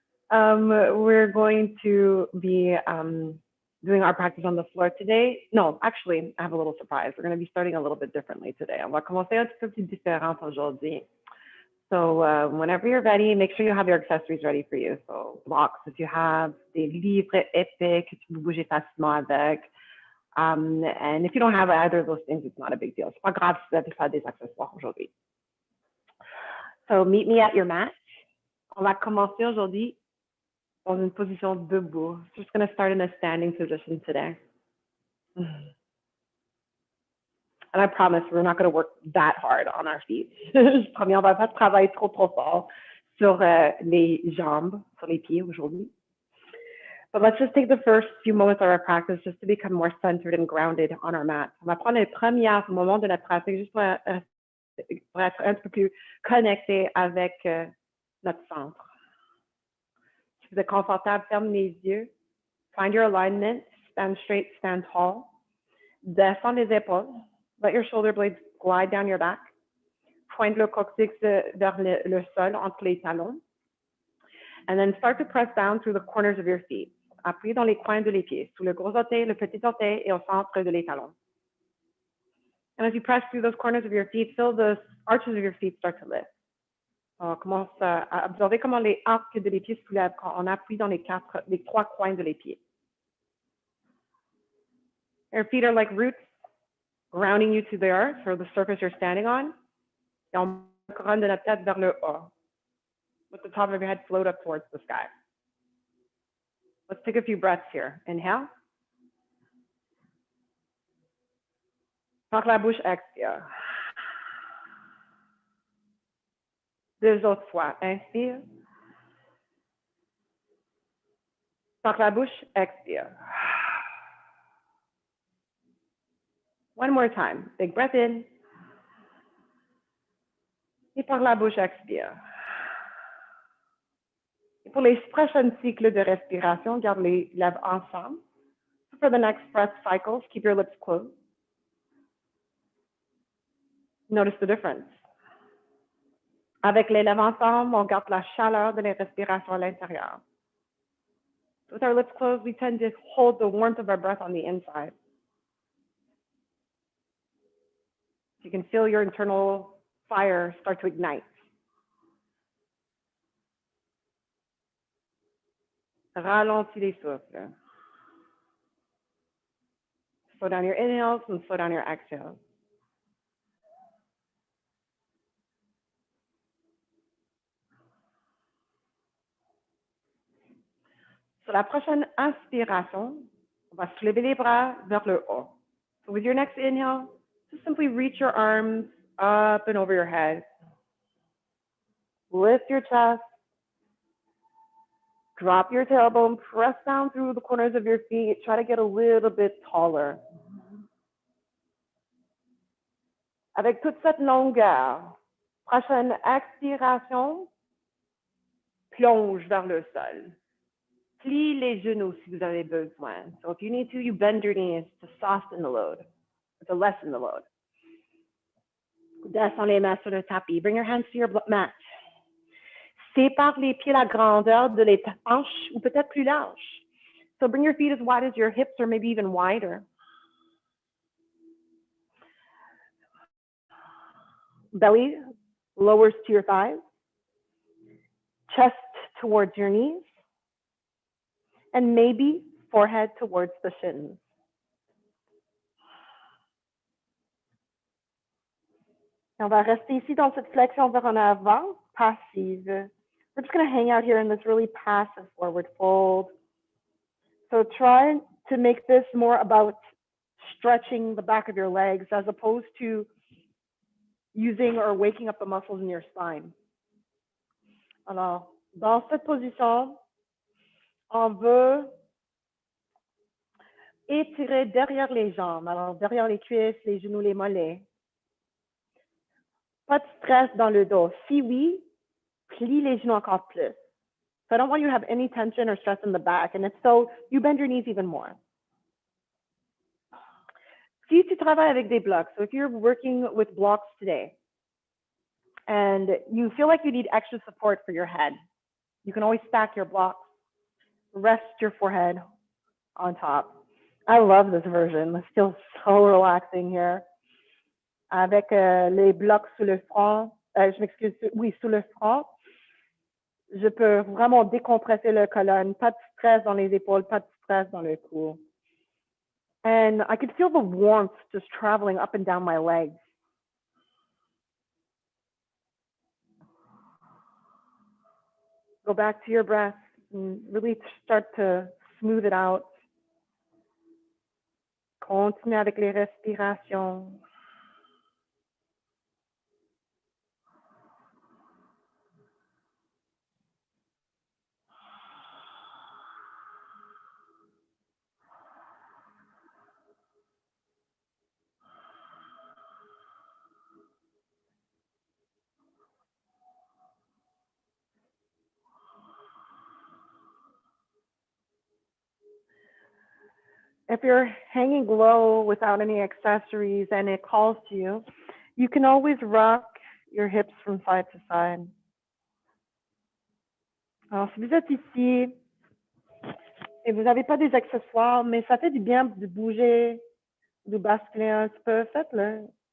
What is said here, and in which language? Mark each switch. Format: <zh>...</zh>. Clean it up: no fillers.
<en>We're going to be doing our practice on the floor today. No, actually, I have a little surprise. We're going to be starting a little bit differently today.</en> <fr>On va commencer un petit peu plus différent aujourd'hui.</fr> <en>So whenever you're ready, make sure you have your accessories ready for you. So blocks, if you have</en> <fr>des livres épais que tu peux bouger facilement avec.</fr> <en>And if you don't have either of those things, it's not a big deal.</en> <fr>C'est pas grave si vous avez pas des accessoires aujourd'hui.</fr> <en>So meet me at your mat.</en> <fr>On va commencer aujourd'hui dans une position debout.</fr> <en>So just going to start in a standing position today. And I promise we're not going to work that hard on our feet.</en> <fr>Je promets, on va pas travailler trop fort sur les jambes, sur les pieds aujourd'hui.</fr> <en>But let's just take the first few moments of our practice just to become more centered and grounded on our mat.</en> <fr>On va prendre les premiers moments de notre pratique juste pour être un peu plus connecté avec notre centre. Si vous êtes confortable, ferme les yeux.</fr> <en>Find your alignment. Stand straight, stand tall.</en> <fr>Descends les épaules.</fr> <en>Let your shoulder blades glide down your back.</en> <fr>Pointe le coccyx vers le sol entre les talons.</fr> <en>And then start to press down through the corners of your feet.</en> <fr>Appuyez dans les coins de les pieds, sous le gros orteil, le petit orteil et au centre de les talons.</fr> <en>And as you press through those corners of your feet, feel the arches of your feet start to lift.</en> <fr>On commence à observer comment les arcs de les pieds se soulèvent quand on appuie dans les trois coins de les pieds.</fr> <en>Your feet are like roots grounding you to the earth or the surface you're standing on.</en> <fr>Et on couronne de notre tête vers le haut.</fr> <en>Let the top of your head float up towards the sky. Let's take a few breaths here. Inhale.</en> <fr>Par la bouche, expire. Deux autres fois. Inspire. Par la bouche, expire.</fr> <en>One more time. Big breath in.</en> <fr>Et par la bouche, expire. Et pour les prochains cycles de respiration, garde les lèvres ensemble.</fr> <en>So for the next breath cycles, keep your lips closed. Notice the difference. Avec les lèvres ensemble, on garde la chaleur de la respiration à l'intérieur. With our lips closed, we tend to hold the warmth of our breath on the inside. You can feel your internal fire start to ignite.</en> <fr>Ralentis les souffles.</fr> <en>Slow down your inhales and slow down your exhales.</en> <fr>Sur la prochaine inspiration, on va soulever les bras vers le haut.</fr> <en>So with your next inhale, just simply reach your arms up and over your head. Lift your chest. Drop your tailbone, press down through the corners of your feet. Try to get a little bit taller.</en> <fr>Avec toute cette longueur, prochaine expiration, plonge vers le sol. Plie les genoux si vous avez besoin.</fr> <en>So if you need to, you bend your knees to soften the load, to lessen the load.</en> <fr>Descends les mains sur le tapis.</fr> <en>Bring your hands to your mat.</en> <fr>Sépare les pieds la grandeur de les hanches ou peut-être plus large.</fr> <en>So bring your feet as wide as your hips or maybe even wider. Belly lowers to your thighs. Chest towards your knees. And maybe forehead towards the shins.</en> <fr>On va rester ici dans cette flexion vers en avant, passive.</fr> <en>We're just going to hang out here in this really passive forward fold. So try to make this more about stretching the back of your legs as opposed to using or waking up the muscles in your spine.</en> <fr>Alors, dans cette position, on veut étirer derrière les jambes. Alors, derrière les cuisses, les genoux, les mollets. Pas de stress dans le dos. Si oui, plie les genoux encore plus.</fr> <en>So I don't want you to have any tension or stress in the back. And if so, you bend your knees even more.</en> <fr>Si tu travailles avec des blocks,</fr> <en>so if you're working with blocks today and you feel like you need extra support for your head, you can always stack your blocks, rest your forehead on top. I love this version. It feels so relaxing here.</en> <fr>Avec les blocs sous le front, je m'excuse, oui, sous le front, je peux vraiment décompresser le colonne, pas de stress dans les épaules, pas de stress dans le cou.</fr> <en>And I could feel the warmth just traveling up and down my legs. Go back to your breath and really start to smooth it out.</en> <fr>Continue avec les respirations.</fr> <en>If you're hanging low without any accessories and it calls to you, you can always rock your hips from side to side.</en> <fr>Alors, si vous êtes ici et vous n'avez pas des accessoires, mais ça fait du bien de bouger, de basculer un petit peu, faites-le.</fr>